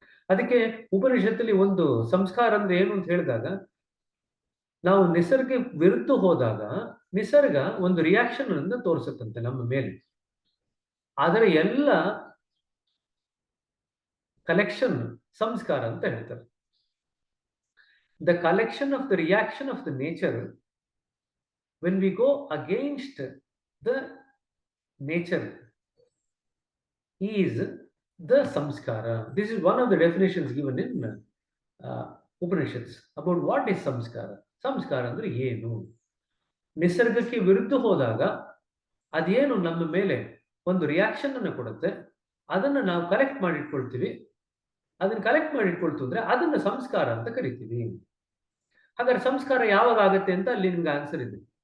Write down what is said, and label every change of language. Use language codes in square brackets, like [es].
[kn] ಅದಕ್ಕೆ ಉಪನಿಷತ್ತಲ್ಲಿ ಒಂದು ಸಂಸ್ಕಾರ ಅಂದ್ರೆ ಏನು ಅಂತ ಹೇಳಿದಾಗ, ನಾವು ನಿಸರ್ಗ ವಿರುದ್ಧ ಹೋದಾಗ ನಿಸರ್ಗ ಒಂದು ರಿಯಾಕ್ಷನ್ ಅನ್ನು ತೋರಿಸುತ್ತಂತೆ ನಮ್ಮ ಮೇಲೆ. ಅದರ ಎಲ್ಲ ಕಲೆಕ್ಷನ್ ಸಂಸ್ಕಾರ ಅಂತ ಹೇಳ್ತಾರೆ. [en] The collection of the reaction of the nature when we go against the nature is the samskara. This is one of the definitions given in Upanishads about what is samskara. [kn] ಸಂಸ್ಕಾರ ಅಂದ್ರೆ ಏನು? ನಿಸರ್ಗಕ್ಕೆ ವಿರುದ್ಧ ಹೋದಾಗ ಅದೇನು ನಮ್ಮ ಮೇಲೆ ಒಂದು ರಿಯಾಕ್ಷನ್ ಅನ್ನು ಕೊಡುತ್ತೆ, ಅದನ್ನ ನಾವು ಕಲೆಕ್ಟ್ ಮಾಡಿಟ್ಕೊಳ್ತೀವಿ. ಅದನ್ನ ಕಲೆಕ್ಟ್ ಮಾಡಿಟ್ಕೊಳ್ತು ಅಂದ್ರೆ ಅದನ್ನ ಸಂಸ್ಕಾರ ಅಂತ ಕರಿತೀವಿ. ಹಾಗಾದ್ರೆ ಸಂಸ್ಕಾರ ಯಾವಾಗ ಆಗುತ್ತೆ ಅಂತ ಅಲ್ಲಿ ನಿಮ್ಗೆ ಆನ್ಸರ್ ಇದೆ.